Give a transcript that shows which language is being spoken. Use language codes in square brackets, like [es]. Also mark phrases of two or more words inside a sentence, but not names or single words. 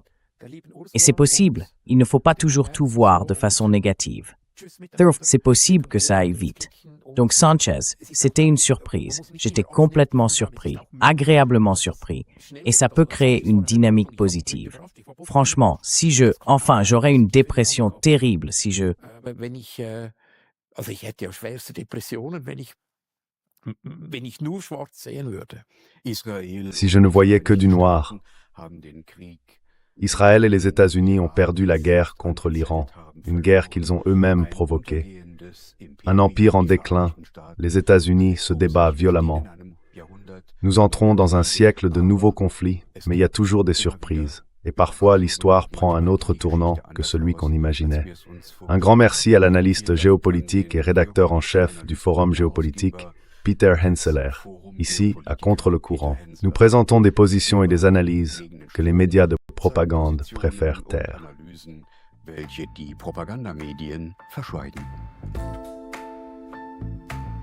[fr] Et c'est possible, il ne faut pas toujours tout voir de façon négative. C'est possible que ça aille vite. Donc Sanchez, c'était une surprise. J'étais complètement surpris, agréablement surpris, et ça peut créer une dynamique positive. Franchement, j'aurais une dépression terrible si je... [de] Also ich hätte ja schwerste Depressionen, wenn ich nur schwarz sehen würde. Israel [fr] Si je ne voyais que du noir. [de] haben den Krieg [fr] Israël et les États-Unis ont perdu la guerre contre l'Iran, une guerre qu'ils ont eux-mêmes provoquée. Un empire en déclin, les États-Unis se débattent violemment. Nous entrons dans un siècle de nouveaux conflits, mais il y a toujours des surprises. Et parfois, l'histoire prend un autre tournant que celui qu'on imaginait. Un grand merci à l'analyste géopolitique et rédacteur en chef du Forum géopolitique, Peter Henseler. Ici, à Contre le courant, nous présentons des positions et des analyses que les médias de propagande préfèrent taire. [de] welche die Propagandamedien verschweigen.